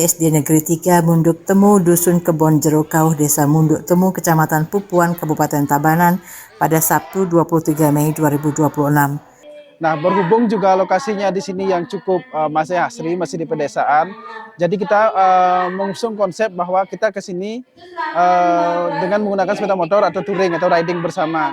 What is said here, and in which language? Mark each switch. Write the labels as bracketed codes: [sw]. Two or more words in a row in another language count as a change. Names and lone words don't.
[id] SD Negeri 3 Munduk Temu, Dusun Kebon Jero Kauh, Desa Munduk Temu, Kecamatan Pupuan, Kabupaten Tabanan pada Sabtu 23 Mei 2026. Nah, berhubung juga lokasinya di sini yang cukup masih asri, masih di pedesaan. Jadi kita mengusung konsep bahwa kita ke sini dengan menggunakan sepeda motor atau touring atau riding bersama.